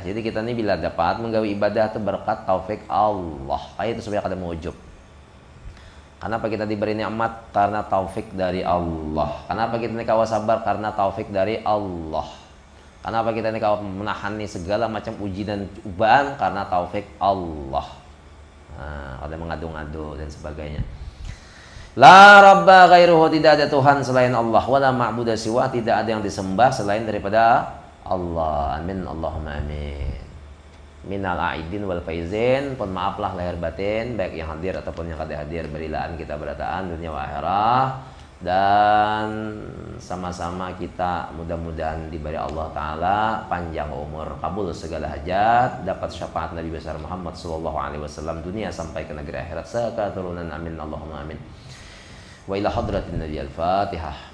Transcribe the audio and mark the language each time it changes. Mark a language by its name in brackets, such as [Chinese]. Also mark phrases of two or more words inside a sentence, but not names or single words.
[Indonesian] Jadi kita ini bila dapat menggawi ibadah itu berkat taufik Allah. Kayak itu sebenarnya kada mewujud. Kenapa kita diberi nikmat? Karena taufik dari Allah. Kenapa kita ini kawa sabar? Karena taufik dari Allah. Kenapa kita ini kawa menahani segala macam uji dan cobaan? Karena taufik Allah. Nah, ada mengadu-ngadu dan sebagainya. [Arabic] La rabba ghairuhu [Indonesian] tidak ada Tuhan selain Allah. [Arabic] Wala ma'budu siwa [Indonesian] tidak ada yang disembah selain daripada Allah. [Arabic] Amin. Allahumma amin. Minal aidin wal faizin. [Indonesian] Pun maaflah lahir batin baik yang hadir ataupun yang kada hadir berilaan kita berataan dunia wa akhirah. Dan sama-sama kita mudah-mudahan diberi Allah Ta'ala panjang umur, kabul segala hajat, dapat syafaat Nabi besar Muhammad SAW dunia sampai ke negeri akhirat sekaturunan. [Arabic] Amin. Allahumma amin. Wa ila hadratin Nabi al-Fatihah.